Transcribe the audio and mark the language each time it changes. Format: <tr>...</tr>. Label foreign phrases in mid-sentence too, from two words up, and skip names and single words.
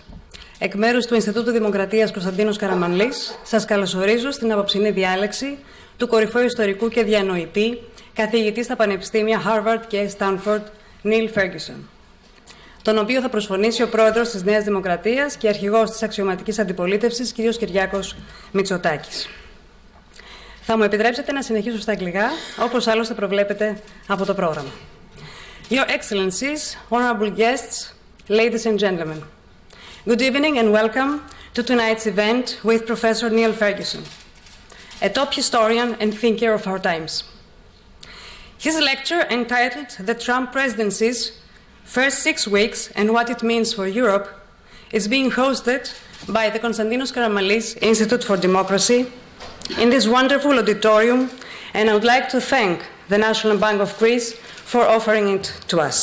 <el>Εκ μέρους του Ινστιτούτου Δημοκρατίας Κωνσταντίνος Καραμανλής, σας καλωσορίζω στην απόψινή διάλεξη του κορυφαίου ιστορικού και διανοητή, καθηγητή στα πανεπιστήμια Harvard και Stanford, Niall Ferguson, τον οποίο θα προσφωνήσει ο πρόεδρος της Νέας Δημοκρατίας και αρχηγός της αξιωματικής αντιπολίτευσης, κ. Κυριάκος Μητσοτάκης. Θα μου επιτρέψετε να συνεχίσω στα αγγλικά, όπως άλλωστε προβλέπετε από το πρόγραμμα.</el> <en>Your Excellencies, honorable guests, ladies and gentlemen, good evening and welcome to tonight's event with Professor Niall Ferguson, a top historian and thinker of our times. His lecture, entitled The Trump Presidency's First 6 Weeks and What It Means for Europe, is being hosted by the Konstantinos Karamanlis Institute for Democracy in this wonderful auditorium, and I would like to thank the National Bank of Greece for offering it to us.</en>